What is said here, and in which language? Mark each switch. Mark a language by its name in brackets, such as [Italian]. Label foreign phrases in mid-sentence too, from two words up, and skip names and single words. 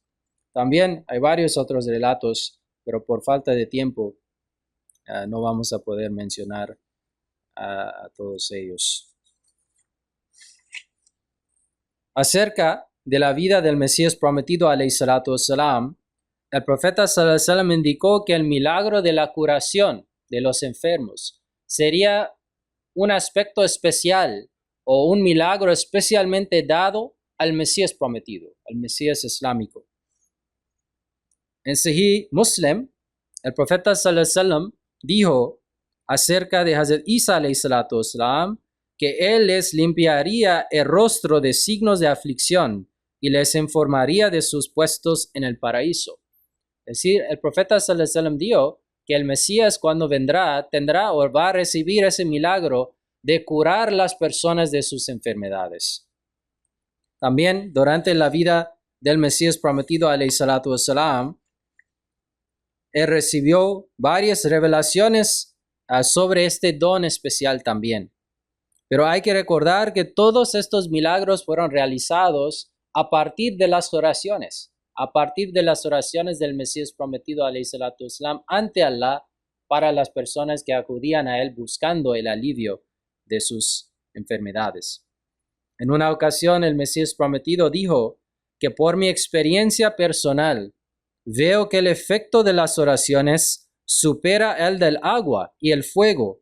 [Spanish] También hay varios otros relatos, pero por falta de tiempo no vamos a poder mencionar a todos ellos. Acerca de la vida del Mesías prometido [Arabic] عليه الصلاة والسلام, [Spanish] el profeta [Arabic] صلى الله عليه وسلم [Spanish] indicó que el milagro de la curación de los enfermos sería un aspecto especial o un milagro especialmente dado al Mesías prometido, al Mesías islámico. En Sahih Muslim, el profeta [Arabic] صلى الله عليه وسلم [Spanish] dijo acerca de Hazrat Isa [Arabic] عليه الصلاة والسلام [Spanish] que él les limpiaría el rostro de signos de aflicción y les informaría de sus puestos en el paraíso. Es decir, el profeta [Arabic] صلى الله عليه وسلم [Spanish] dijo que el Mesías cuando vendrá tendrá o va a recibir ese milagro de curar las personas de sus enfermedades. También durante la vida del Mesías prometido [Arabic] عليه الصلاة والسلام, [Spanish] él recibió varias revelaciones sobre este don especial también. Pero hay que recordar que todos estos milagros fueron realizados a partir de las oraciones del Mesías prometido [Arabic] عليه الصلاة والسلام [Spanish] ante Allah para las personas que acudían a él buscando el alivio de sus enfermedades. En una ocasión el Mesías prometido dijo que por mi experiencia personal veo que el efecto de las oraciones supera el del agua y el fuego.